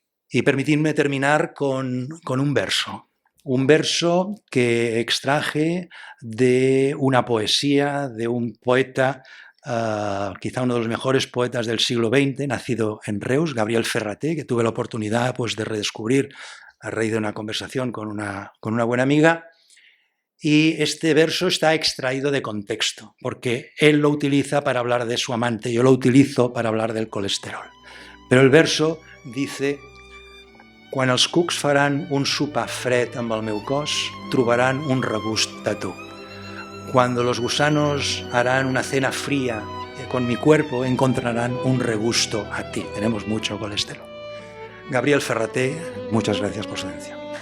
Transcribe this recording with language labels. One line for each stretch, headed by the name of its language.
Spanish: Y permitidme terminar con un verso que extraje de una poesía de un poeta, quizá uno de los mejores poetas del siglo XX, nacido en Reus, Gabriel Ferraté, que tuve la oportunidad pues, de redescubrir a raíz de una conversación con una buena amiga. Y este verso está extraído de contexto, porque él lo utiliza para hablar de su amante, yo lo utilizo para hablar del colesterol. Pero el verso dice:
Catalan: «Quan els cucs faran un sopar fred amb el meu cos, trobaran un regust de tu.
Spanish: Cuando los gusanos harán una cena fría con mi cuerpo, encontrarán un regusto a ti». Tenemos mucho colesterol. Gabriel Ferraté, muchas gracias por su atención.